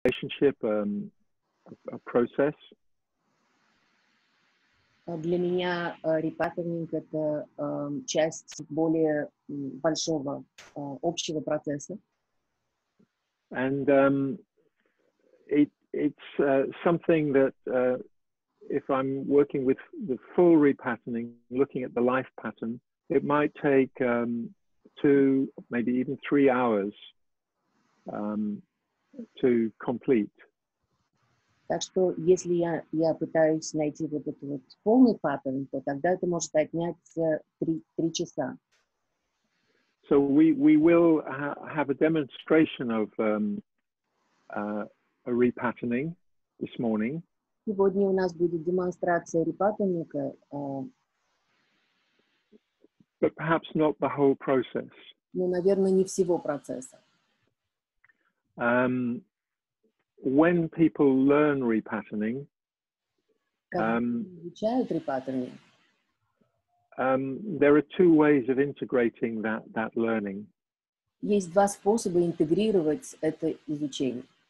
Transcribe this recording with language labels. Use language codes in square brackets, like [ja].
[en] relationship, a process. [ru] Для меня репаттеринг — это часть более большого общего процесса. [en] And it's something that if I'm working with the full repatterning, looking at the life pattern, it might take 2, maybe even 3 hours to complete. [ru] Так что если я пытаюсь найти вот этот вот полный паттерн, то тогда это может отнять 3 часа. [en] So we will have a demonstration of a repatterning this morning. [ru] Сегодня у нас будет демонстрация репаттернинга, [en] but perhaps not the whole process. [ru] Но, наверное, не всего процесса. [en] When people learn repatterning, [ru] изучают репаттернинг, [en] there are 2 ways of integrating that learning. [ru] Есть 2 способа интегрировать это изучение.